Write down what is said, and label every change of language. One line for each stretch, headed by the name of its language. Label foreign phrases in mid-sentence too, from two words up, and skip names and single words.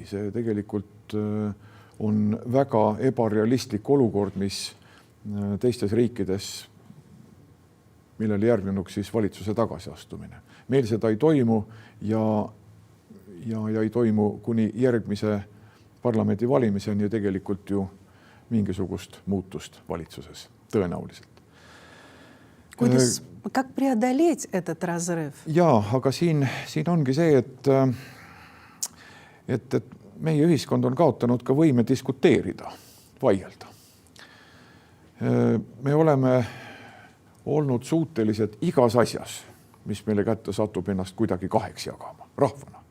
Estonian: See tegelikult on väga ebarealistlik olukord, mis teistes riikides, millele järgnenuks siis valitsuse tagasiastumine. Meil seda ei toimu ja ei toimu kuni järgmise parlamendi valimiseni ja tegelikult ju mingisugust muutust valitsuses tõenäoliselt.
Russian: Как преодолеть этот разрыв?
Estonian: Jaa, aga siin ongi see, et meie ühiskond on kaotanud ka võime diskuteerida, vaielda. Me oleme olnud suutelised igas asjas, mis meile kätte satub, ennast kuidagi kaheks jagama, rahvana.